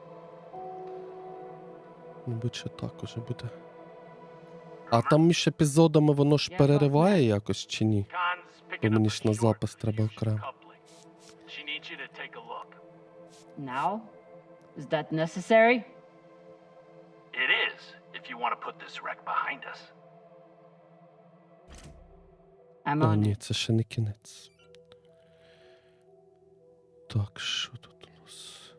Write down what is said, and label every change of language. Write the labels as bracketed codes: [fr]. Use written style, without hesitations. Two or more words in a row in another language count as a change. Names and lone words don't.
[uk] Мабуть, що так уже буде. А там між епізодами воно ж перериває якось чи ні? Бо мені ж на запис треба окремо. [en] She needs you to take a look. Now? Is that necessary? It is, if you want to put this wreck behind us. I'm [uk] О, [en] on [uk] ні, [en] it. [uk] це ще не кінець. Так, що тут у нас?